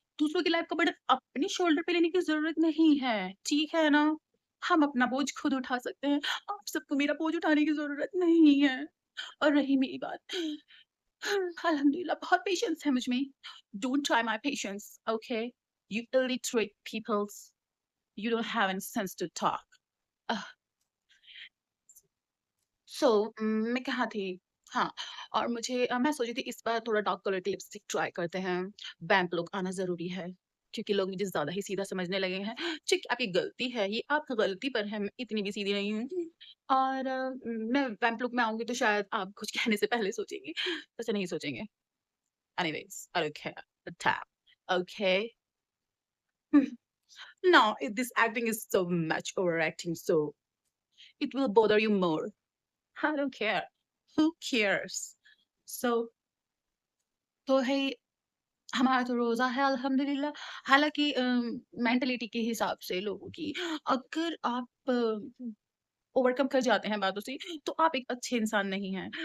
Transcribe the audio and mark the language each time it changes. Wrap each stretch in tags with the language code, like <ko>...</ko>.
<hi>दूसरों की लाइफ़ का बर्डन अपने शोल्डर पे लेने की ज़रूरत नहीं है, ठीक है ना? हम अपना बोझ खुद उठा सकते हैं, आप सबको मेरा बोझ उठाने की ज़रूरत नहीं है। और रही मेरी बात अल्हम्दुलिल्लाह बहुत पेशेंस है मुझ में।</hi> <en>Don't try my patience, okay? You illiterate peoples, you don't have any sense to talk.</en> <hi>अह, सो मैं कहाँ थी? हाँ, और मुझे मैं सोची थी इस बार थोड़ा डार्क कलर की लिपस्टिक ट्राई करते हैं। वैम्प लुक आना ज़रूरी है, क्योंकि लोग मुझे ज़्यादा ही सीधा समझने लगे हैं। ठीक आपकी गलती है, ये आपकी गलती पर है, मैं इतनी भी सीधी नहीं हूँ। और मैं वैम्प लुक में आऊँगी तो शायद आप कुछ कहने से पहले सोचेंगी, वैसे नहीं सोचेंगे।</hi> <en>Anyways I don't care the tap, okay? No, this acting is so much overacting, so it will bother you more. I don't care. Who cares? So</en> <hi>तो है हमारा तो रोज़ा है अल्हम्दुलिल्लाह। हालाँकि मेंटालिटी के हिसाब से लोगों की अगर आप ओवरकम कर जाते हैं बातों से, तो आप एक अच्छे इंसान नहीं हैं।</hi>